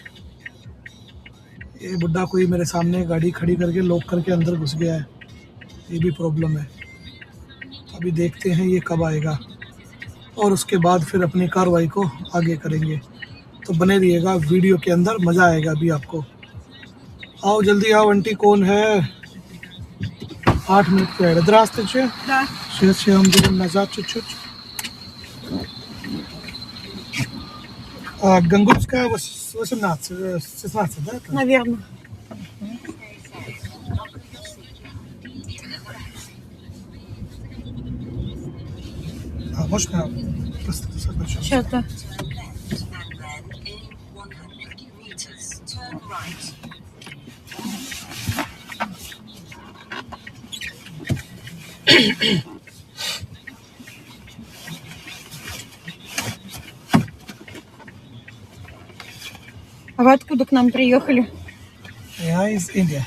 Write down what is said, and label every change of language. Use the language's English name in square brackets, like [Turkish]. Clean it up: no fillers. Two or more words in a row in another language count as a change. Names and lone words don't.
[Hindi] ये बुड्ढा कोई मेरे सामने गाड़ी खड़ी करके लॉक करके अंदर घुस गया है, ये भी प्रॉब्लम है। अभी देखते हैं ये कब आएगा और उसके बाद फिर अपनी कार्रवाई को आगे करेंगे। तो बने रहिएगा वीडियो के अंदर, मज़ा आएगा अभी आपको। आओ जल्दी आओ आंटी, कौन है? [Russian] 8 минут вперед. Здравствуйте. Да. Сейчас я вам беру назад чуть-чуть. Гангутская 18, 16, да? это? Наверное. Можно просто закончу? Сейчас, да. [English] And then in 150 meters, turn right. [Russian] А вы откуда к нам приехали? Я из Индии.